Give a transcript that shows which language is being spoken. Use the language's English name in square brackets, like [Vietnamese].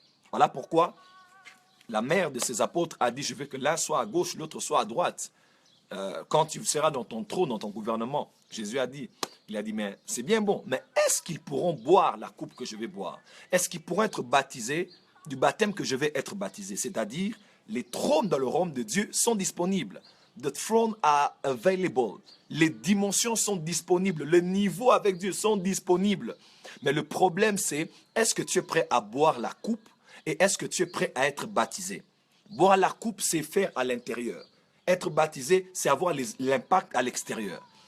[French] Voilà pourquoi la mère de ces apôtres a dit, je veux que l'un soit à gauche, l'autre soit à droite. Quand tu seras dans ton trône, dans ton gouvernement, Jésus a dit, mais c'est bien bon, mais est-ce qu'ils pourront boire la coupe que je vais boire? Est-ce qu'ils pourront être baptisés du baptême que je vais être baptisé? C'est-à-dire, les trônes dans le royaume de Dieu sont disponibles. [English] The throne are available. [French] Les dimensions sont disponibles. Les niveaux avec Dieu sont disponibles. Mais le problème, c'est, est-ce que tu es prêt à boire la coupe et est-ce que tu es prêt à être baptisé? Boire la coupe, c'est faire à l'intérieur. Être baptisé, c'est avoir l'impact à l'extérieur.